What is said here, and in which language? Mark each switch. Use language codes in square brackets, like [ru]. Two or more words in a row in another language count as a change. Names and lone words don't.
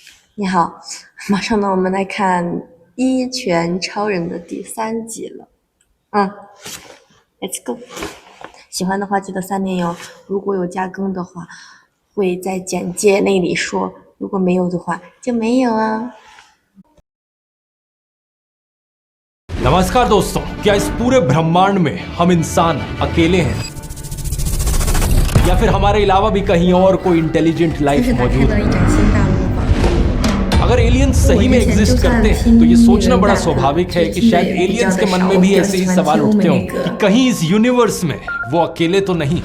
[zh] 你好，马上呢，我们来看《一拳超人》的第3集了。 [en] Let's go。 [zh] 喜欢的话记得3连哟，如果有加更的话，会在简介那里说；如果没有的话，就没有啊。 [hi] नमस्कार दोस्तों, क्या इस पूरे ब्रह्मांड में हम इंसान अकेले हैं या फिर हमारे अलावा भी कहीं और कोई [en] intelligent life [hi] मौजूद है? अगर एलियंस सही में एग्जिस्ट करते हैं तो ये सोचना बड़ा स्वाभाविक है कि शायद एलियंस के मन में भी ऐसे ही सवाल उठते होंगे कि कहीं इस यूनिवर्स में वो अकेले तो नहीं।